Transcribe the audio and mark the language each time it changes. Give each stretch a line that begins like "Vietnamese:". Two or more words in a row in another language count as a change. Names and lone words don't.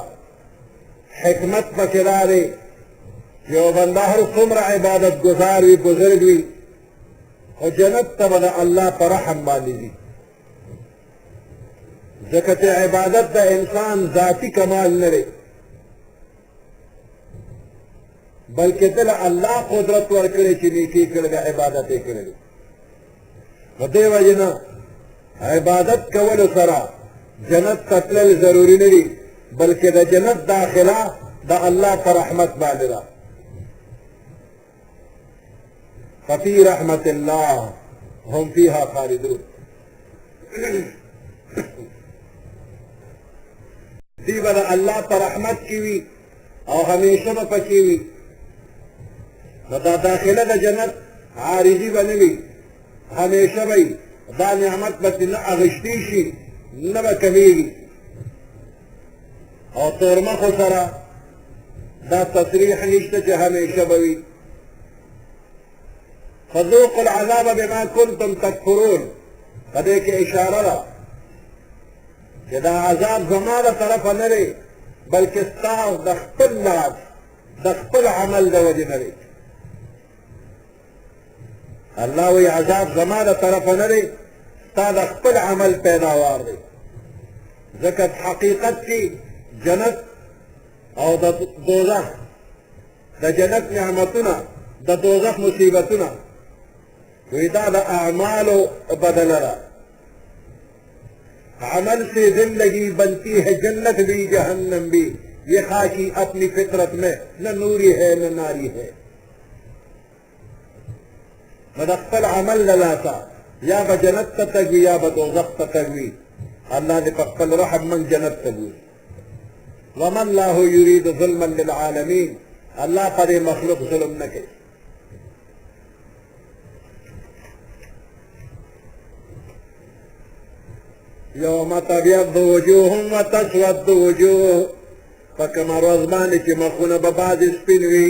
Pashto: حکمت پکې دا دی یو بنده هر څومره عبادت گزار وي بزرګ وي خو جنت ته به د الله په رحم باندې ځي، ځکه چې عبادت د انسان ذاتي کمال نه دی بلکې دله الله قدرت ورکړی چې نیکي کړې ده، عبادت یې کړی دی. په دې وجې نه عبادت کولو سره جنت ته تلل ضروري نه دي بلکې د جنت داخله د الله په رحمت باندې ده.
Arabic: ففي رحمة الله هم فيها خالدون.
Pashto: دی به د الله په رحمت کې وي او همیشه به پکې وي. نو دا داخله د جنت عارضي به نه وي، همیشه به وي. دا نعمت به نه اغشتی شي نه به کمیږي. او تورمخو سره دا تصریح نشته چې همیشه به وي.
Arabic: فذوقوا العذاب بما كنتم تكفرون،
Pashto: په دې کې اشاره ده چې دا عذاب زما د طرفه نه دی بلکې ستاسو د خپل لاس د خپل عمل د وجې نه دی. الله وایي عذاب زما د طرفه نه دی، ستا د خپل عمل پیداوار دی. ځکه حقیقت کې جنت او د دوزخ، د جنت نعمتونه د دوزخ مصیبتونه وی دا د اعمالو بدله ده.
Urdu: عمل سے زندگی بنتی ہے جنت بھی جہنم بھی، یہ خاکی اپنی فطرت میں نہ نوری ہے نہ ناری ہے.
Pashto: د خپل عمل له لاسه یا به جنت ته تګ وي یا به دوزخ ته تګ وي. الله دې په خپل رحم من جنت ته بوځي.
Arabic: وما الله يريد ظلما للعالمين،
Pashto: الله په دې مخلوق ظلم نه کوي.
Arabic: یوم تبیض وجوه وتسود وجوه،
Pashto: په کومه ورځ باندې چې مخونه به بعضې سپین وي.